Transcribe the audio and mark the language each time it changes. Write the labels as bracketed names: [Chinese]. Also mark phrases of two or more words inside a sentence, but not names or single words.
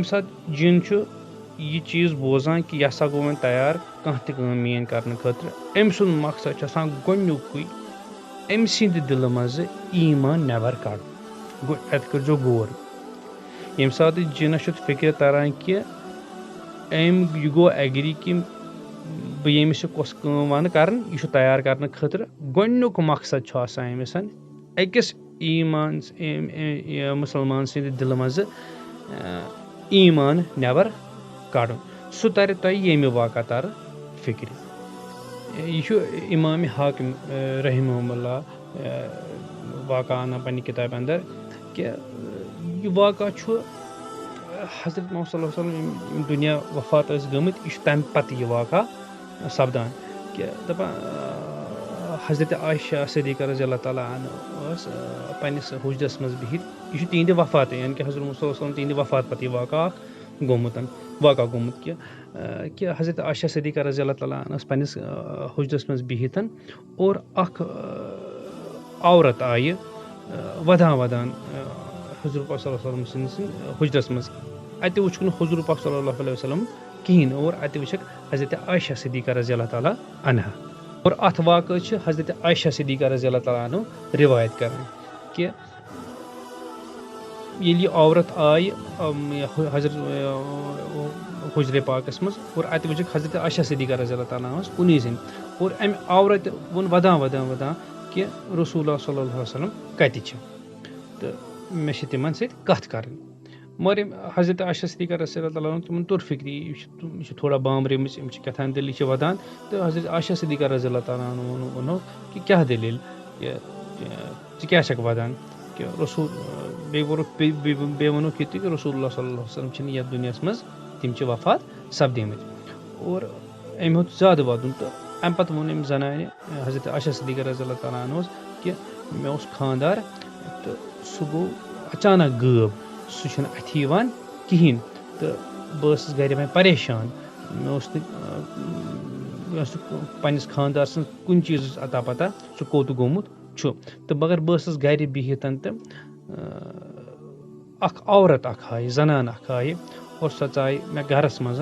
[Kashmiri] ساتہٕ جِن چھُ یہِ چیٖز بوزان کہِ یہِ ہسا گوٚو وۄنۍ تیار کانٛہہ تہِ کٲم میٲنۍ کرنہٕ خٲطرٕ أمۍ سُنٛد مقصد چھُ آسان گۄڈنیُکُے أمۍ سٕنٛدِ دِلہٕ منٛزٕ ایٖمان نٮ۪بر کڑُن گوٚو اَتہِ کٔرۍزیو غور ییٚمہِ ساتہٕ جِنس چھُ فِکرِ تران کہِ أمۍ یہِ گوٚو ایگری کہِ بہٕ ییٚمِس یہِ کۄس کٲم وَنہٕ کرٕنۍ یہِ چھُ تیار کرنہٕ خٲطرٕ گۄڈنیُک مقصد چھُ آسان أمِس أکِس ایٖمان مُسلمان سٕنٛدِ دِلہٕ منٛزٕ ایٖمان نٮ۪بر کڑُن سُہ ترِ تۄہہِ ییٚمہِ واقع ترٕ فِکرِ یہِ چھُ اِمامِ حاکِم [Arabic] رحمہ اللہ [Kashmiri] واقع اَنان پننہِ کِتابہِ انٛدر کہِ یہِ واقع چھُ حضرت محمد [Arabic] صلی اللہ علیہ وسلم [Kashmiri] یِم دُنیا وفات ٲسۍ گٔمٕتۍ یہِ چھُ تَمہِ پتہٕ یہِ واقع سپدان کہِ دَپان حضرت عایشہ صدیقہ [Arabic] رضی اللہ تعالیٰ عنہ [Kashmiri] ٲس پننِس حُجرس منٛز بِہِتھ یہِ چھُ تِہنٛدِ وفات یعنی کہِ حضرت محمد [Arabic] صلی اللہ علیہ وسلم [Kashmiri] تِہنٛدِ وفات پتہٕ یہِ واقع اکھ گوٚمُت کہِ حضرت عایشہ صدیقہ [Arabic] رضی اللہ تعالیٰ عنہ [Kashmiri] ٲس پننِس حُجرس منٛز بِہِتھ اور اکھ عورت آیہِ ودان حضور پاک [Arabic] صلی اللہ علیہ وسلم [Kashmiri] سٕنٛدِس حُجرس منٛز اَتہِ وٕچھُکھ نہٕ حضور پاک [Arabic] صلی اللہ علیہ وسلم [Kashmiri] کِہینۍ اور اَتہِ وٕچھکھ حضرت عایشہ صدیقہ [Arabic] رضی اللہ تعالیٰ عنہا [Kashmiri] اور اَتھ واقعہٕ چھِ حضرت عایشہ صدیقہ [Arabic] رضی اللہ تعالیٰ عنہ [Kashmiri] رِوایت کران کہِ ییٚلہِ یہِ عورت آیہِ حضرت حُجرِ پاکس منٛز اور اَتہِ وٕچھکھ حضرت عایشہ صدیقہ [Arabic] رضی اللہ تعالیٰ عنہَس [Kashmiri] کُنی زٔنۍ اور اَمہِ عورتہِ ووٚن ودان کہِ [Arabic] رسول اللہ صلی اللہ علیہ وسلم [Kashmiri] کَتہِ چھِ تہٕ مےٚ چھِ تِمن سۭتۍ کَتھ کَرٕنۍ مگر یِم حضرت عایشہ صدیقہ [Arabic] رضی اللہ تعالیٰ عنہ [Kashmiri] تِمن توٚر فِکرِ یہِ چھِ تھوڑا بامبریمٕژ یِم چھِ کیٛاہ دٔلیٖل چھِ ودان تہٕ حضرت عایشہ صدیقہ [Arabic] رضی اللہ تعالیٰ عنہ [Kashmiri] ووٚنُکھ کہِ کیٛاہ دٔلیٖل ژٕ کیٛاہ چھکھ ودان کہ رسول بیٚیہِ ووٚنُکھ یہِ تہِ کہ [Arabic] رسول اللہ صلی اللہ علیہ وسلم [Kashmiri] چھِنہٕ یَتھ دُنیاہَس منٛز تِم چھِ وفات سپدیمٕتۍ اور أمۍ ہیوٚت زیادٕ وَدُن تہٕ اَمہِ پَتہٕ ووٚن أمۍ زَنانہِ حضرت عائشہ صدیقہ [Arabic] رضی اللہ تعالیٰ عنہَس [Kashmiri] کہ مےٚ اوس خانٛدار تہٕ سُہ گوٚو اچانک غٲب سُہ چھُنہٕ اَتھِ یِوان کِہیٖنۍ تہٕ بہٕ ٲسٕس گرِ وۄنۍ پریشان مےٚ اوس نہٕ پنٛنِس خانٛدار سٕنٛز کُنہِ چیٖزٕچ اتا پتہ سُہ کوٚت گوٚمُت چھُ تہٕ مگر بہٕ ٲسٕس گرِ بِہِتھ تہٕ اکھ عورت اکھ آیہِ زنان اکھ آیہِ اور سۄ ژاے مےٚ گرس منٛز